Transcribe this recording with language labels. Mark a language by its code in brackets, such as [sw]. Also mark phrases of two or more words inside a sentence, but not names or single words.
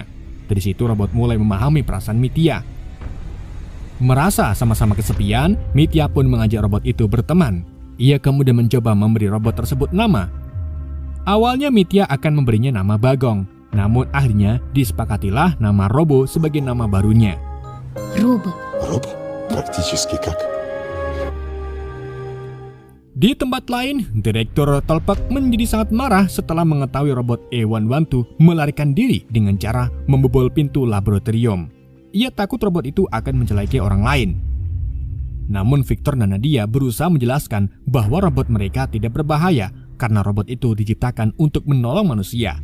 [id] Dari situ robot mulai memahami perasaan Mitya. Merasa sama-sama kesepian, Mitya pun mengajak robot itu berteman. Ia kemudian mencoba memberi robot tersebut nama. Awalnya Mitya akan memberinya nama Bagong, namun akhirnya disepakatilah nama Robo sebagai nama barunya. [ru] Робо. Робо? Практически как. [id] Di tempat lain, Direktur Tolpak menjadi sangat marah setelah mengetahui robot A112 melarikan diri dengan cara membobol pintu laboratorium. Ia takut robot itu akan mencelakai orang lain. Namun Victor dan Nadia berusaha menjelaskan bahwa robot mereka tidak berbahaya karena robot itu diciptakan untuk menolong manusia.